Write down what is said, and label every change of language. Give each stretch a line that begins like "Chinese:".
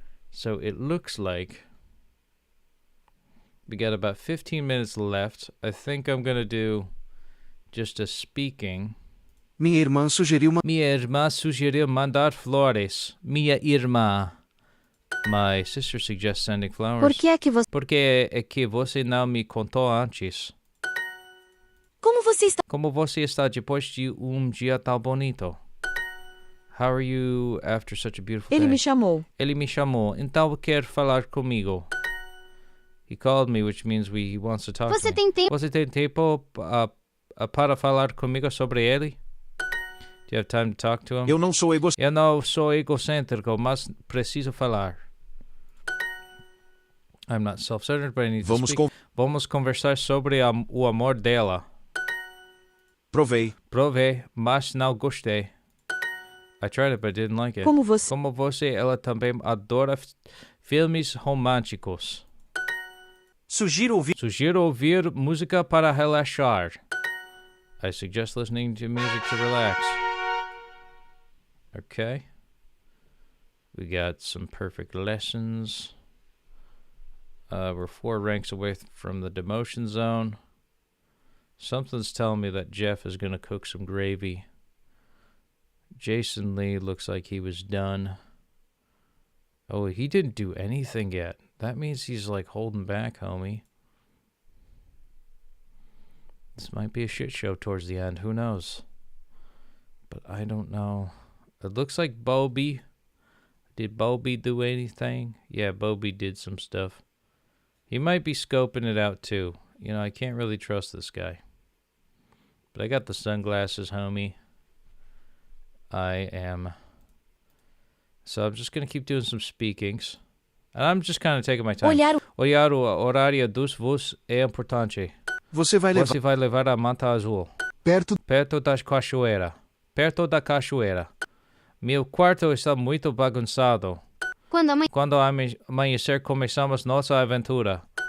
English: So it looks like we got about 15 minutes left. I think I'm going to do just a speaking.
Portuguese: Minha irmã sugeriu mandar flores. Minha irmã.
English: My sister suggests sending flowers.
Portuguese: Porque é que você não me contou antes. Como você está depois de dia tão bonito?
English: How are you after such a beautiful day?
Portuguese: Ele me chamou. Então quer falar comigo.
English: He called me, which means he wants to talk to me.
Portuguese: Você tem tempo para falar comigo sobre ele?
English: Do you have time to talk to him?
Portuguese: Eu não sou egocêntrico, mas preciso falar.
English: I'm not self-centered, but I need to speak.
Portuguese: Vamos conversar sobre o amor dela. Provei, mas não gostei.
English: I tried it, but I didn't like it.
Portuguese: Como você, ela também adora filmes românticos. Sugiro ouvir música para relaxar.
English: I suggest listening to music to relax. Okay. We got some perfect lessons. We're 4 ranks away from the demotion zone. Something's telling me that Jeff is going to cook some gravy. Jason Lee looks like he was done. Oh, he didn't do anything yet. That means he's like holding back, homie. This might be a shit show towards the end. Who knows? But I don't know. It looks like Bobby. Did Bobby do anything? Yeah, Bobby did some stuff. He might be scoping it out too. You know, I can't really trust this guy. But I got the sunglasses, homie. I am. So I'm just going to keep doing some speakings. And I'm just kind of taking my time.
Portuguese: Olhar o horário dos voos é importante. Você vai levar. Você vai levar a manta azul. Perto. Perto da cachoeira. Perto da cachoeira. Meu quarto está muito bagunçado. Quando amanhecer, começamos nossa aventura.